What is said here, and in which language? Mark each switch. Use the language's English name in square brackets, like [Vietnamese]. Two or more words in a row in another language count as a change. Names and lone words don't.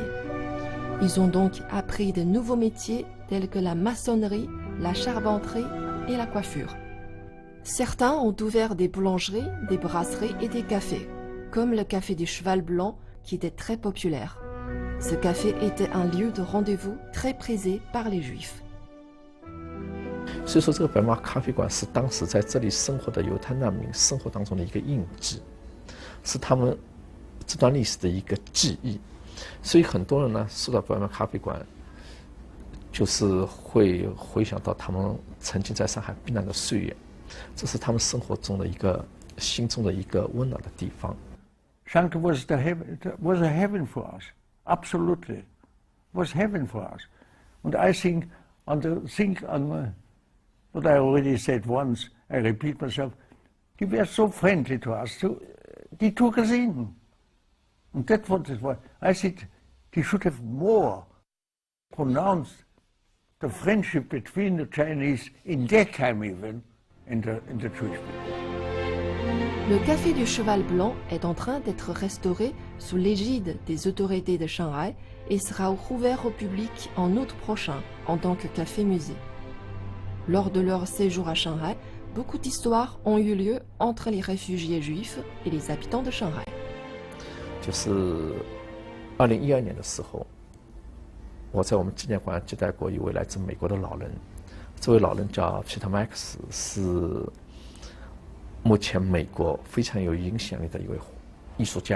[French] Ils ont donc appris de nouveaux métiers tels que la maçonnerie, la charpenterie et la coiffure. Certains ont ouvert des boulangeries, des brasseries et des cafés, comme le café du Cheval Blanc qui était très populaire. Ce café était un lieu de rendez-vous très prisé par les Juifs. [Chinese] 所以说，这个白马咖啡馆是当时在这里生活的犹太难民生活当中的一个印记，是他们这段历史的一个记忆。所以很多人呢，说到白马咖啡馆，就是会回想到他们曾经在上海避难的岁月，这是他们生活中的一个心中的一个温暖的地方。 [English] Shanghai was a heaven for us, absolutely, was heaven for us. And I think what I already said once, I repeat myself, they were so friendly to us, so they took us in. And that's what it was. I think they should have more pronounced the friendship between the Chinese in that time even, and the Jewish people. [French] Le café du Cheval Blanc est en train d'être restauré sous l'égide des autorités de Shanghai et sera rouvert au public en août prochain en tant que café-musée. Lors de leur séjour à Shanghai, beaucoup d'histoires ont eu lieu entre les réfugiés juifs et les habitants de Shanghai. [Chinese] 就是2012年的时候，我在我们纪念馆接待过一位来自美国的老人，这位老人叫 Peter Max， 是目前美国非常有影响力的一位艺术家。